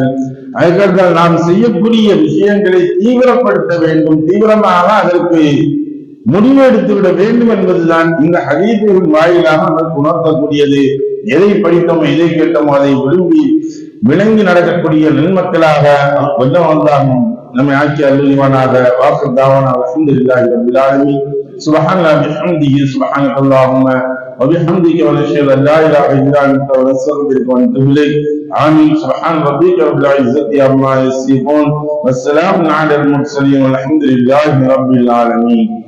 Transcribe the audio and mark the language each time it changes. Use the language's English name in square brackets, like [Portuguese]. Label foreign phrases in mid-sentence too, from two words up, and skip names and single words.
[Tamil] அதுக்கடுத்தால் நாம் செய்யக்கூடிய விஷயங்களை தீவிரப்படுத்த வேண்டும், தீவிரமாக அதற்கு முடிவு எடுத்து விட வேண்டும் என்பதுதான் இந்த ஹதீஸின் வாயிலாக நமக்கு உணர்த்தக்கூடியது. எதை படித்தோமோ எதை கேட்டோமோ அதை விரும்பி விளங்கி நடக்கக்கூடிய நன்மக்களாக கொஞ்சம் வந்தாகும் நம்மை ஆக்கி அருள்வானாக. [Arabic] وآخر دعوانا الحمد لله رب العالمين. سبحان الله وبحمده سبحانك اللهم وبحمدك ونشهد ان لا اله الا انت ونستغفرك ونتوب اليك. آمين. سبحان ربك رب العزة عما يصفون والسلام على المرسلين والحمد لله رب العالمين.